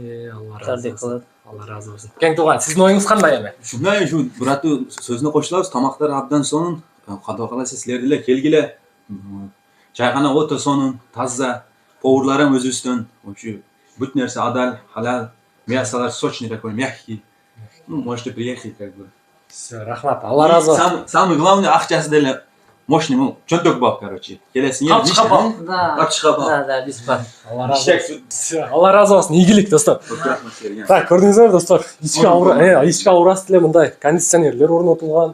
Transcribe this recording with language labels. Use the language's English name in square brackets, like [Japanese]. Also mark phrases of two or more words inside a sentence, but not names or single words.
[Kyrgyz] Алла разы болсун. Кең тууган, сиздин оюңуз кандай эми? Ушундай ушу бираты сөзүнө кошулабыз. Тамактар абдан сонун. Кадаа каласа силер деле келгиле. Чайхана өтө сонун, таза. Поварларым өзүбүздөн. Ушу бүт нерсе адал, халал. [Russian] Мясолар сочный такой, мягкий. Можете приехать как бы. Всё, [Kyrgyz] рахмат. Алла разы болсун. [Russian] Самый главный [Kyrgyz] акчасы деле мощный, чөнтөк бап, короче. Келесиң ел Капчыга бап. [Russian] Да, бесплатно. [Kyrgyz] Алла разы болсун. Ийгилик, достор. Так, көрдүңүздөр, достор. Ички аурасы деле мындай кондиционерлер орнотулган.